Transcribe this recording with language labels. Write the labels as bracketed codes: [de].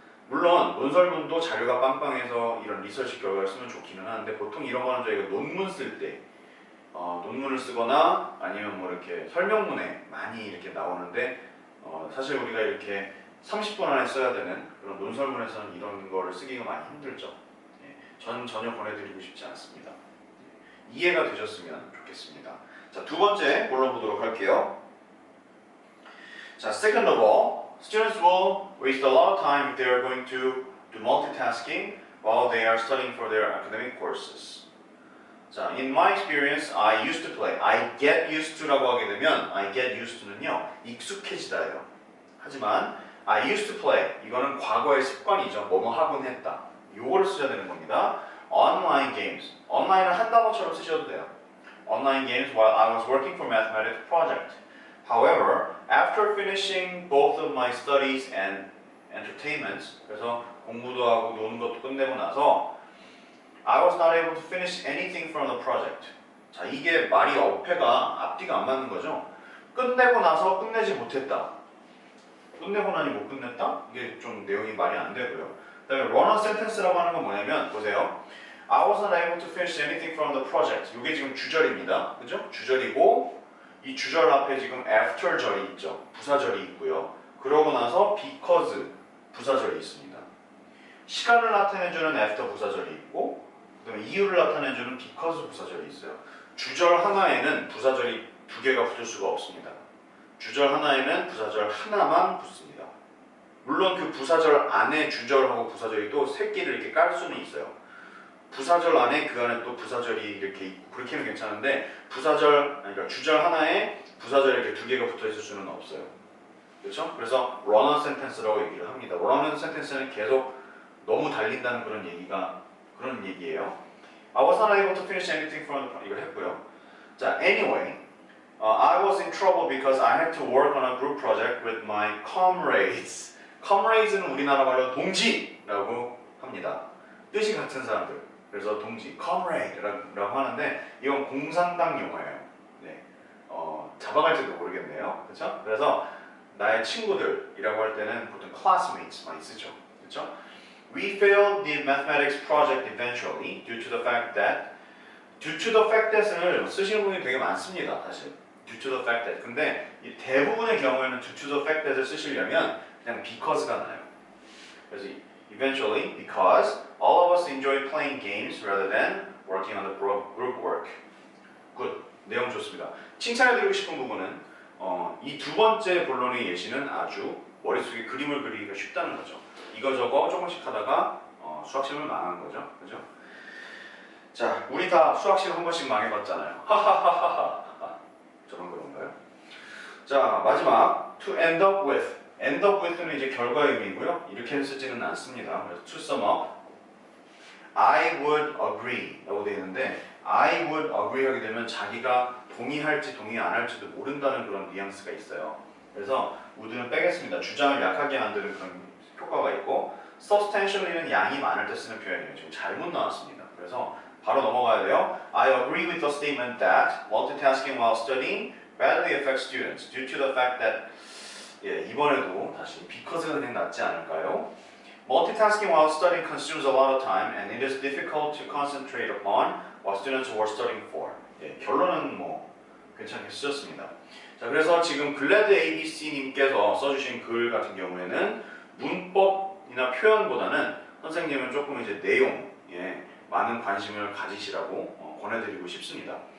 [ko] 물론 논설문도 자료가 빵빵해서 이런 리서치 결과를 쓰면 좋기는 하는데 보통 이런 거는 저희가 논문 쓸 때 논문을 쓰거나 아니면 뭐 이렇게 설명문에 많이 이렇게 나오는데 사실 우리가 이렇게 30분 안에 써야 되는 그런 논설문에서는 이런 거를 쓰기가 많이 힘들죠. 전 전혀 권해드리고 싶지 않습니다. 이해가 되셨으면 좋겠습니다. 자, 두 번째 골라보도록 할게요. [en] 자, second of all, students will waste a lot of time if they are going to do multitasking while they are studying for their academic courses. 자, in my experience, I used to play. I get used to [ko] 라고 하게 되면 [en] I get used to는요, [ko] 익숙해지다예요. 하지만 [en] I used to play. [ko] 이거는 과거의 습관이죠. 뭐뭐 하곤 했다. 요거를 쓰셔야 되는 겁니다. [en] Online games. [ko] online은 한 단어처럼 쓰셔도 돼요. [en] Online games while I was working for mathematics project. However, after finishing both of my studies and entertainments, [ko] 그래서 공부도 하고 노는 것도 끝내고 나서 [en] I was not able to finish anything from the project. [ko] 자, 이게 말이 어폐가 앞뒤가 안 맞는 거죠. 끝내고 나서 끝내지 못했다. 끝내고 나니 못 끝냈다? 이게 좀 내용이 말이 안 되고요. 그다음에 run on sentence라고 하는 건 뭐냐면 보세요. [en] I wasn't able to finish anything from the project. [ko] 이게 지금 주절입니다. 그죠? 주절이고 이 주절 앞에 지금 after 절이 있죠. 부사절이 있고요. 그러고 나서 because 부사절이 있습니다. 시간을 나타내주는 after 부사절이 있고 그다음에 이유를 나타내주는 because 부사절이 있어요. 주절 하나에는 부사절이 두 개가 붙을 수가 없습니다. 주절 하나에는 부사절 하나만 붙습니다. 물론 그 부사절 안에 주절하고 부사절이 또 새끼를 이렇게 깔 수는 있어요. 부사절 안에 그 안에 또 부사절이 이렇게 있고 그렇게는 괜찮은데 그러니까 주절 하나에 부사절이 이렇게 두 개가 붙어 있을 수는 없어요. 그렇죠? 그래서 run on sentence라고 얘기를 합니다. run on sentence는 계속 너무 달린다는 그런 얘기예요. [en] I was not able to finish anything from the [ko] 이걸 했고요. [en] 자, anyway, I was in trouble because I had to work on a group project with my comrades. [ko] comrades는 우리나라 말로 동지라고 합니다. 뜻이 같은 사람들. 그래서 동지, comrade라고 하는데 이건 공산당 용어예요. 네, 잡아갈지도 모르겠네요. 그렇죠? 그래서 나의 친구들이라고 할 때는 보통 classmates 많이 쓰죠. 그렇죠? [en] We failed the mathematics project eventually due to the fact that을 [ko] 쓰시는 분이 되게 많습니다. 사실 [en] due to the fact that. [ko] 근데 이 대부분의 경우에는 [en] due to the fact that [ko] 을 쓰시려면 그냥 because가 나요. 그래서 [en] eventually because all of us enjoy playing games rather than working on the group work. [ko] 굿. 내용 좋습니다. 칭찬해드리고 싶은 부분은 이 두 번째 본론의 예시는 아주 머릿속에 그림을 그리기가 쉽다는 거죠. 이거저거 조금씩 하다가 수학시험을 망한 거죠. 그죠? 자, 우리 다 수학시험 한 번씩 망해봤잖아요. 하하하하하. 저런 그런가요? 자, 마지막 [en] to end up with. [ko] end up with는 이제 결과의 의미고요. 이렇게 쓰지는 않습니다. 그래서 [en] to sum up, I would agree [ko] 라고 되어 있는데 I would agree 하게 되면 자기가 동의할지 동의 안 할지도 모른다는 그런 뉘앙스가 있어요. 그래서 would는 빼겠습니다. 주장을 약하게 만드는 그런 효과가 있고 substantially는 양이 많을 때 쓰는 표현이에요. 지금 잘못 나왔습니다. 그래서 바로 넘어가야 돼요. [en] I agree with the statement that multitasking while studying badly affects students due to the fact that [ko] 이번에도 다시 because가 그냥 낫지 않을까요? [en] Multitasking while studying consumes a lot of time and it is difficult to concentrate upon what students were studying for. [ko] 결론은 뭐 괜찮게 쓰셨습니다. 자, 그래서 지금 글래드 ABC님께서 써주신 글 같은 경우에는 문법이나 표현보다는 선생님은 조금 이제 내용에 많은 관심을 가지시라고 권해드리고 싶습니다.